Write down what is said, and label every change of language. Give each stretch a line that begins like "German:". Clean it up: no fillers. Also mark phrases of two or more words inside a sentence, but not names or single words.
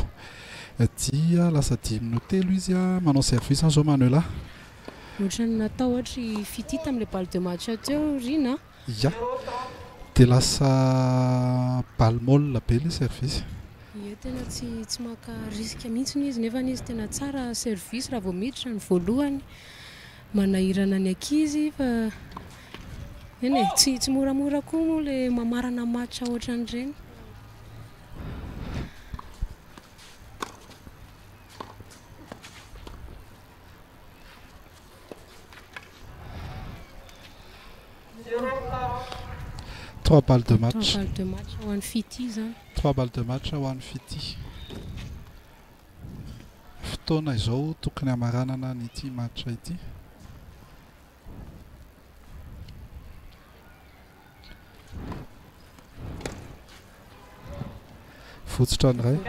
Malagasy: Dia lasa 10 minotelo izy manao service zao Manuela. Ohatrany natao ohatra fitita amin'ilay
French: balle de match
Malagasy: teo rina. Ya. Dia lasa
French: balle molle
Malagasy: be ilay service. Ie tena tsy maka risque mihitsy izy nefa izy tena tsara service raha vao miditra ny voalohany manahirana ny ankizy fa eny tsy moramora koa moa le mamarana match ohatran'ireny.
French: Trois balles de match.
Malagasy: 3
French: balles de match
Malagasy: ho an'ny Fity zany. 3
French: balles de match
Malagasy: ho an'ny Fity. Fotoana izao tokony hamaranana n'ity match ity. Fotsitra ny ray.